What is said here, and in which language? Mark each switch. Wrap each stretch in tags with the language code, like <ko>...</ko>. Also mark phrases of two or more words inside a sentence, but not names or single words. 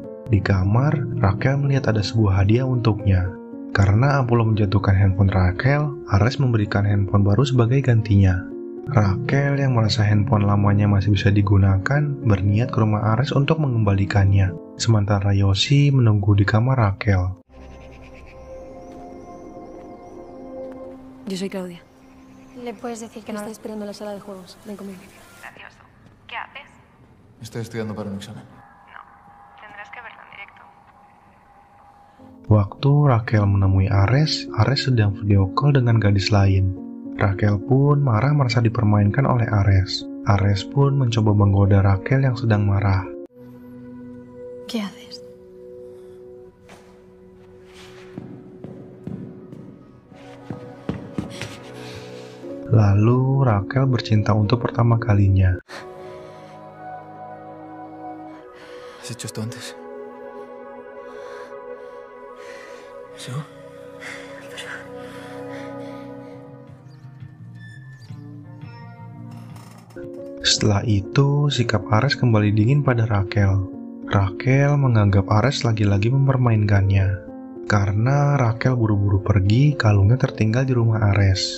<id>Di kamar, Raquel melihat ada sebuah hadiah untuknya. Karena Apollo menjatuhkan handphone Raquel, Ares memberikan handphone baru sebagai gantinya. Raquel yang merasa handphone lamanya masih bisa digunakan, berniat ke rumah Ares untuk mengembalikannya. Sementara Yosi menunggu di kamar Raquel.</id> <es>Yo soy Claudia. ¿Le puedes decir que Me no? está esperando en la sala de juegos. Ven conmigo. Gracioso. ¿Qué haces? Estoy estudiando para un examen. No. Tendrás que verlo en directo.</es> <id>Waktu Raquel menemui Ares sedang</id> <en>video call</en> <id>dengan gadis lain. Raquel pun marah merasa dipermainkan oleh Ares. Ares pun mencoba menggoda Raquel yang sedang marah.</id> <es>¿Qué haces?</es> <id>Lalu Raquel bercinta untuk pertama kalinya.</id> <es>¿Has hecho esto antes? ¿Sí?</es> <id>Setelah itu, sikap Ares kembali dingin pada Raquel. Raquel menganggap Ares lagi-lagi mempermainkannya. Karena Raquel buru-buru pergi, kalungnya tertinggal di rumah Ares.</id>